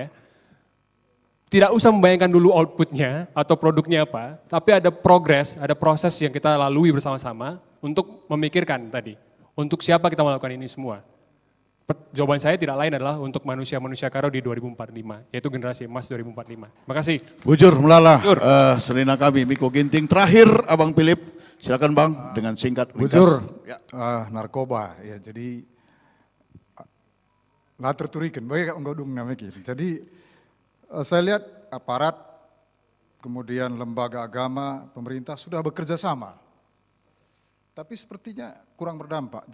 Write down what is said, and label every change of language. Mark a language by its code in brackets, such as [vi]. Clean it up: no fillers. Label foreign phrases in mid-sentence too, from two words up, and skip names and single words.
[id] Tidak usah membayangkan dulu outputnya atau produknya apa, tapi ada progres, ada proses yang kita lalui bersama-sama untuk memikirkan tadi, untuk siapa kita melakukan ini semua. Jawaban saya tidak lain adalah untuk manusia-manusia Karo di 2045, yaitu generasi emas 2045. Makasih. [btx] Bujur melala, selina kami Miko Ginting. [id] Terakhir Abang Philip, silakan Bang dengan singkat. [btx] Bujur, narkoba ya, jadi latar turikan, baik ngodung namanya. [id] Jadi saya lihat aparat, kemudian lembaga agama, pemerintah sudah bekerja sama, tapi sepertinya kurang berdampak.